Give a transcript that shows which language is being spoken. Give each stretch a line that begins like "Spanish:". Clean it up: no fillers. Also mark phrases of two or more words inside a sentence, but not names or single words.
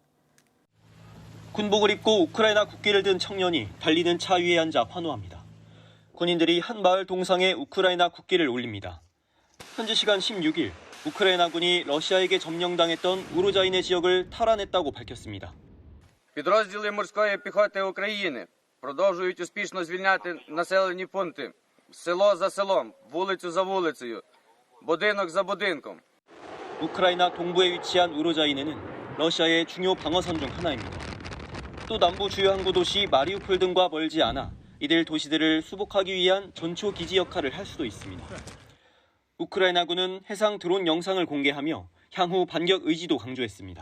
Korean: 군복을 입고 우크라이나 국기를 든 청년이 달리는 차 위에 앉아 환호합니다. 군인들이 한 마을 동상에 우크라이나 국기를 올립니다. 현지 시간 16일 우크라이나군이 러시아에게 점령당했던 우로자이네 지역을 탈환했다고 밝혔습니다.
Ukrainian: Підрозділи морської піхоти України продовжують успішно звільняти населені пункти село за селом, вулицю за вулицею, будинок за будинком.
Korean: 우크라이나 동부에 위치한 우로자이네는 러시아의 중요 방어선 중 하나입니다. 또 남부 주요 항구 도시 마리우폴 등과 멀지 않아 이들 도시들을 수복하기 위한 전초 기지 역할을 할 수도 있습니다. 우크라이나군은 해상 드론 영상을 공개하며 향후 반격 의지도 강조했습니다.